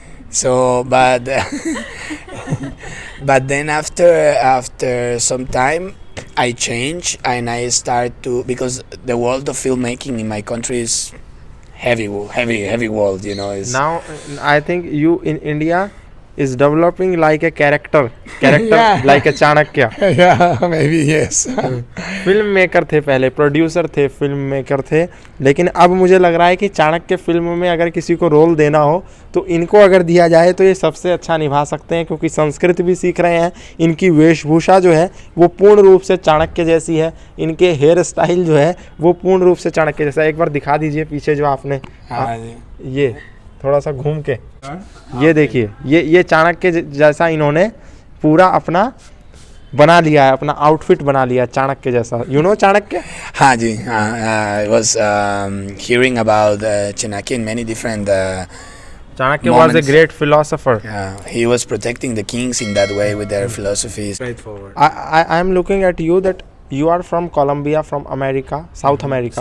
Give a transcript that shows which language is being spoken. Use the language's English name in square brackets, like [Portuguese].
[English] So, but but then after some time, I changed and I start to, because the world of filmmaking in my country is heavy world. You know. Is Now I think you in India is developing like a character Yeah. like a Chanakya. yeah, maybe yes. [Hindi] Film maker थे पहले, producer थे, film maker थे, लेकिन अब मुझे लग रहा है कि चाणक्य फिल्म में अगर किसी को रोल देना हो तो इनको अगर दिया जाए तो ये सबसे अच्छा निभा सकते हैं, क्योंकि संस्कृत भी सीख रहे हैं. इनकी वेशभूषा जो है वो पूर्ण रूप से चाणक्य जैसी है, इनके हेयर स्टाइल जो है वो पूर्ण रूप से चाणक्य जैसा. एक बार दिखा दीजिए पीछे जो आपने ये थोड़ा सा घूम के, ये देखिए, ये चाणक्य जैसा इन्होंने पूरा अपना बना लिया है, अपना आउटफिट बना लिया चाणक्य जैसा. [English] You know Chanakya? [Hindi] हाँ जी, [English] I was hearing about Chanakya in many different. Chanakya was a moments. great philosopher. He was protecting the kings in that way with their philosophies. Straightforward. I am looking at you that you are from Colombia, from America, South America.